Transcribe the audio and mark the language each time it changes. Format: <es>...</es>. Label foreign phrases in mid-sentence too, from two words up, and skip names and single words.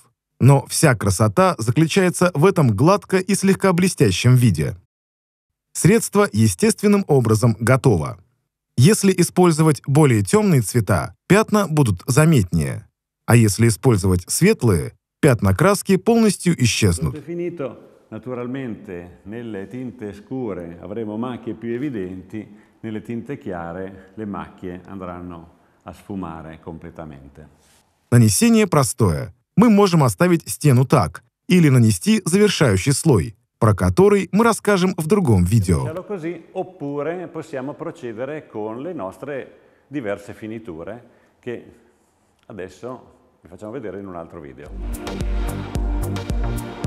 <ru>Но вся красота заключается в этом гладко и слегка блестящем виде. Средство естественным образом готово. Если использовать более темные цвета, пятна будут заметнее. А если использовать светлые, пятна краски полностью исчезнут.</ru> <it>Naturalmente nelle tinte scure avremo macchie più evidenti, nelle tinte chiare le macchie andranno a sfumare completamente.</it> <ru>Нанесение простое. Мы можем оставить стену так, или нанести завершающий слой, про который мы расскажем в другом видео.</ru> <it>Lasciarlo così, oppure possiamo procedere con le nostre diverse finiture che adesso vi facciamo vedere in un altro video.</it>